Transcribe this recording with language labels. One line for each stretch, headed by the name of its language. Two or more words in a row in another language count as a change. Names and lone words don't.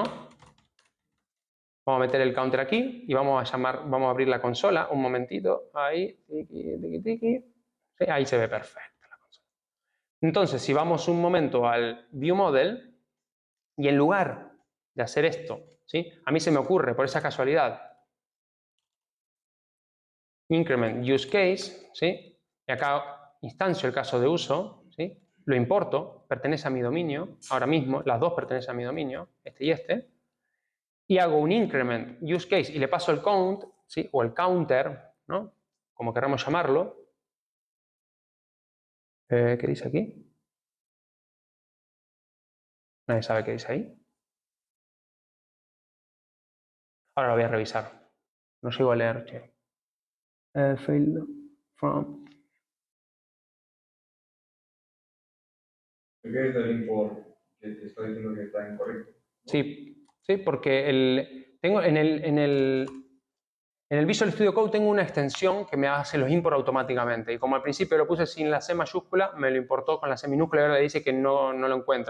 Spanish: Vamos a meter el counter aquí y vamos a abrir la consola un momentito, ahí, tiki, tiki, tiki. Sí, ahí se ve perfecto la consola. Entonces, si vamos un momento al view model y en lugar de hacer esto, ¿sí? A mí se me ocurre, por esa casualidad,
English: increment use case,
Spanish: ¿sí? Y acá instancio el caso de uso, ¿sí? Lo importo, pertenece a mi dominio, ahora mismo las dos pertenecen a mi dominio, este y este, y hago un
English: increment use case
Spanish: y le paso el count, ¿sí? O el counter, ¿no? Como queramos llamarlo. ¿Qué dice aquí? Nadie sabe qué dice ahí. Ahora lo voy a revisar. No llego a leer,
English: che. Failed from.
Spanish: ¿Qué es del import que te está diciendo que está incorrecto? Sí, sí, porque tengo en el Visual Studio Code tengo una extensión que me hace los import automáticamente. Y como al principio lo puse sin la C mayúscula, me lo importó con la C minúscula y ahora le dice que no lo encuentra.